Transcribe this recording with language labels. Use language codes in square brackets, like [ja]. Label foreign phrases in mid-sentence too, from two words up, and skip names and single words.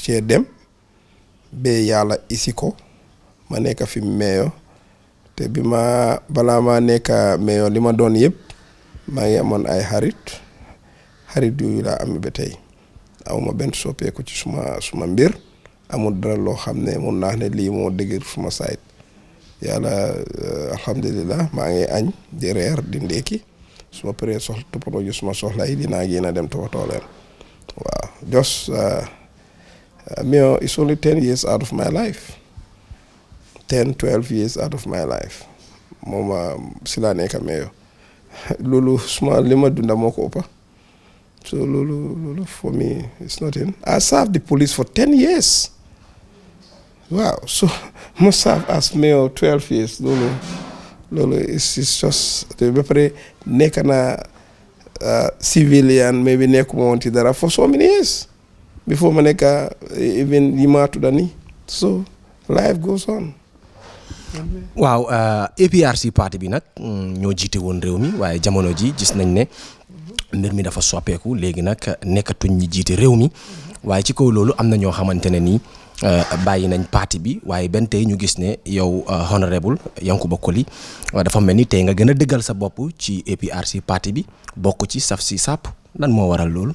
[wo] cee dem ba yàlla isi ko ma nekk fi meeyo te bi ma balaa ma nekk meeyo li ma doon yëpp maa ngi amoon ay xarit yooyu laa am ba tey awma benn soppeeku ci suma mbir amul dara loo xam ne mun naa ne lii moo dëgër suma sayt yàlla alhamdulilah maa ngi añ di reer di ndékki suma paree toppatoo ji suma soxla yi dinaa génn a dem toppatoo leen waaw just [en] Mayor it's only 10 years out of my life 10-12 years out of my life [wo] moom si laa nekk Mayor loolu suma li ma dunda moo ko ëppa so loolu [en] for me it's nothing. I served the police for 10 years waaw so ma serve as Mayor 12 years loolu is just [wo] ba pare nekk na [en] civilian maybe [wo] nekkuma woon ci dara [en] for so many years before [wo] ma nekk [en] even [wo] yi ma tudda ni [en] so life goes on. [wo] waaw APRC parti bi nag ñoo jiite woon réew mi waaye jamono ji gis nañ ne mbir mi dafa soppeeku léegi nag nekkatuñ ñi jiite réew mi waaye ci kaw loolu am na ñoo xamante ne nii bàyyi nañ parti bi waaye benn tey ñu gis ne yow honorable Yankuba Colley dafa mel ni tey nga gën a dëggal sa bopp ci APRC parti bi bokk ci saf si sàpp lan moo waral loolu.